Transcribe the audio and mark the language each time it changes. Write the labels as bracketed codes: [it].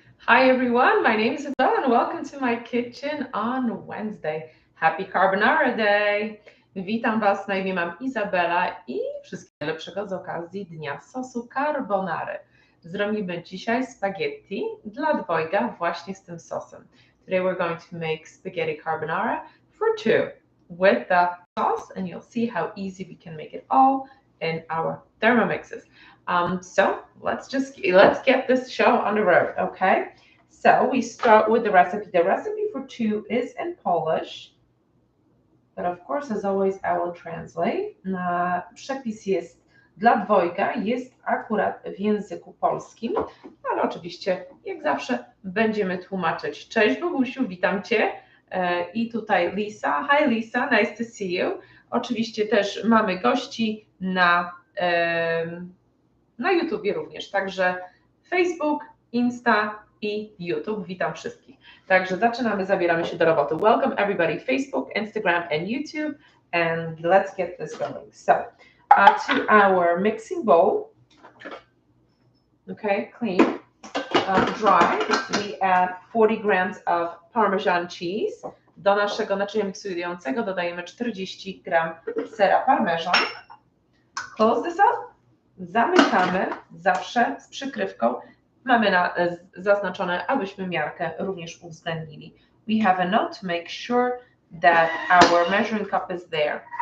[en] Hi everyone, my name is Isabella and welcome to my kitchen on Wednesday. Happy Carbonara Day! [pl] Witam Was, na imię mam Izabela i wszystkiego najlepszego z okazji dnia sosu carbonary. Zrobimy dzisiaj spaghetti dla dwojga właśnie z tym sosem. [en] Today we're going to make spaghetti carbonara for two with the sauce and you'll see how easy we can make it all in our Thermomixes. So let's get this show on the road, okay? So we start with the recipe. The recipe for two is in Polish, but of course, as always, I will translate. [pl] Przepis jest dla dwojga, jest akurat w języku polskim, ale oczywiście, jak zawsze, będziemy tłumaczyć. Cześć Bogusiu, witam Cię. I tutaj Lisa. [en] Hi Lisa, nice to see you. [pl] Oczywiście też mamy gości na YouTubie również, także Facebook, Insta i YouTube. Witam wszystkich. Także zaczynamy, zabieramy się do roboty. [en] Welcome everybody, Facebook, Instagram and YouTube, and let's get this going. So, to our mixing bowl, okay, clean, dry, we add 40 grams of Parmesan cheese. [pl] Do naszego naczynia miksującego dodajemy 40 gram sera parmesan. [en] Close this up. [pl] Zamykamy zawsze z przykrywką. Mamy zaznaczone, abyśmy miarkę również uwzględnili. [en] We have a note to make sure that our measuring cup is there.